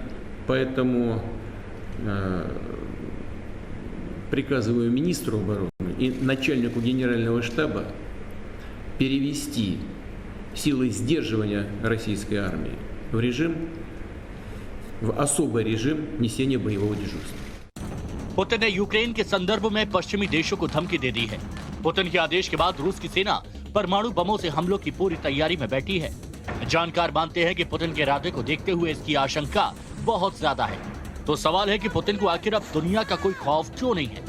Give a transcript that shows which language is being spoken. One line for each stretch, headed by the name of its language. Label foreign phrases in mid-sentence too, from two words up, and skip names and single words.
Russian: Поэтому приказываю министру обороны и начальнику генерального штаба перевести силы сдерживания российской армии в особый режим несения боевого дежурства.
Hindi: पुतिन ने यूक्रेन के संदर्भ में पश्चिमी देशों को धमकी दे दी है। पुतिन के आदेश के बाद रूस की सेना परमाणु बमों से हमलों की पूरी तैयारी में बैठी है। जानकार मानते हैं कि पुतिन के इरादे को देखते हुए इसकी आशंका बहुत ज्यादा है। तो सवाल है कि पुतिन को आखिर अब दुनिया का कोई खौफ क्यों नहीं है?